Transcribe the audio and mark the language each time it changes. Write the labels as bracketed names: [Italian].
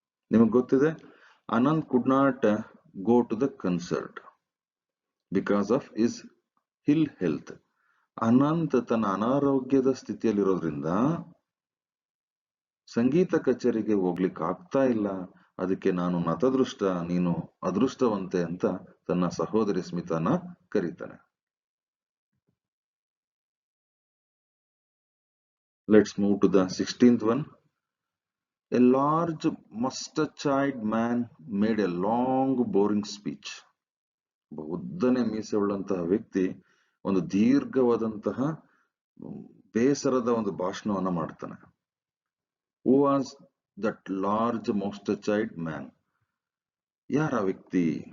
[Kannada] ನಿಮಗೆ ಗೊತ್ತಿದೆ, [English] Anand could not go to the concert because of his ill health. [Kannada] Ananth ತನ್ನ ಅನಾರೋಗ್ಯದ ಸ್ಥಿತಿಯಲ್ಲಿರೋದ್ರಿಂದ ಸಂಗೀತ ಕಚೇರಿಗೆ ಹೋಗ್ಲಿಕ್ಕೆ ಆಗ್ತಾ ಇಲ್ಲ, ಅದಕ್ಕೆ ನಾನು ನತದೃಷ್ಟ, ನೀನು ಅದೃಷ್ಟವಂತೆ ಅಂತ ತನ್ನ ಸಹೋದರಿ ಸ್ಮಿತಾನ ಕರೀತಾನೆ. [English] Let's move to the 16th one. A large mustached man made a long boring speech. [Kannada] ಉದ್ದನೆ ಮೀಸೆ ಉಳ್ಳಂತಹ ವ್ಯಕ್ತಿ ಒಂದು ದೀರ್ಘವಾದಂತಹ ಬೇಸರದ ಒಂದು ಭಾಷಣವನ್ನ ಮಾಡ್ತಾನೆ. [English] Who was that large moustachioed man? [Kannada] ಯಾರ ವ್ಯಕ್ತಿ?